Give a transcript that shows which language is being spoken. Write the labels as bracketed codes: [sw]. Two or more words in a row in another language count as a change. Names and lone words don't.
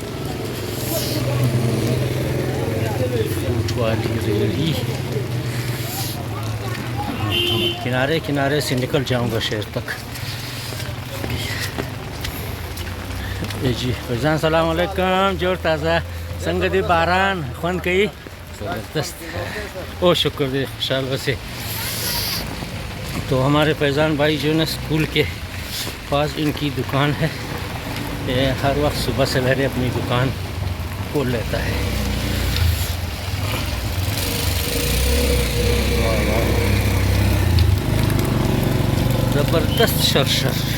[ur] فوٹ والی ریلی، کنارے کنارے سے نکل جاؤں گا شہر تک۔ [ps] جی فیضان [ar] السلام علیکم، [ps] جوڑ تازہ سنگ دی باران خوند کئی زبردست او شکر دے خوشحال وسے۔ [ur] تو ہمارے فیضان بھائی جو نا اسکول کے پاس ان کی دکان ہے، یہ ہر وقت صبح سویرے اپنی دکان کھول لیتا ہے۔ زبردست شرشر۔